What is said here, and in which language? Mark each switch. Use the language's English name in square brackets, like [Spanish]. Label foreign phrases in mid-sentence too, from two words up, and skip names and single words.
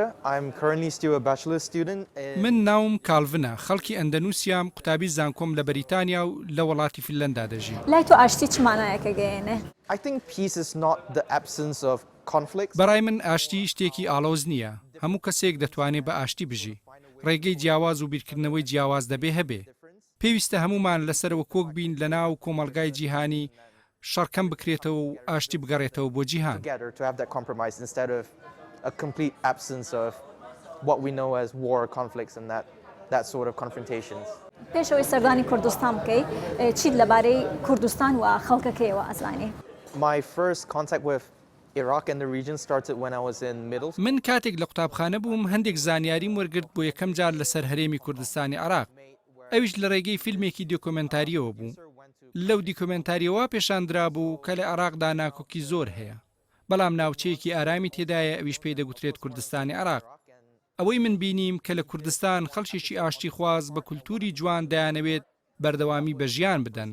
[English] I'm currently still a bachelor's student. [Central Kurdish] من ناوم کالڤنە خەڵکی ئەندەنووسیام قوتابی زانکۆم لە بەریتانیا و لە وڵاتی فینلەندا دەژیم. لای تۆ ئاشتی چ مانایەکە گەیەنێ؟ [English] I think peace is not the absence of conflict. [Central Kurdish] بەڕای من ئاشتی شتێکی ئاڵۆز نییە. هەموو کەسێک دەتوانێت بە ئاشتی بژی. ڕێگەی جیاواز و بیرکردنەوەی جیاواز دەبێ هەبێ. پێویستە هەمومان لەسەرەوە کۆک بین لە ناو کۆمەلگای جیهانی شەڕکەم بکرێتەوە و ئاشتی بگەڕێتەوە بۆ جیهان. [English] A complete absence of what we know as war, conflicts and that sort of confrontations. [Central Kurdish] پێشەوەی سەردانی کوردستان بکەی چیت لەبارەی کوردستان و خەڵکەکەیەوە ئەزانی؟ [English] My first contact with Iraq and the region started when I was in middle school. [Central Kurdish] من کاتێک لە قوتابخانە بووم هەندێک زانیاریم وەرگرت بۆ یەکەم جار لەسەر هەرێمی کوردستانی عراق ئەویش لە ڕێگەی فیلمێکی دیۆکۆمنتاریەوە بوو لەو دیکۆمنتاریەوە پێشاندرا بوو کە لە عراقدا ناکۆکی زۆر هەیە بەڵام ناوچەیەکی ئارامی تێدایە ئەویش پێی دەگوترێت کوردستانی عراق ئەوەی من بینیم کە لە کوردستان خەڵکێکی ئاشتی خواز بە کولتوری جوان دەیانەوێت بەردەوامی بە ژیان بدەن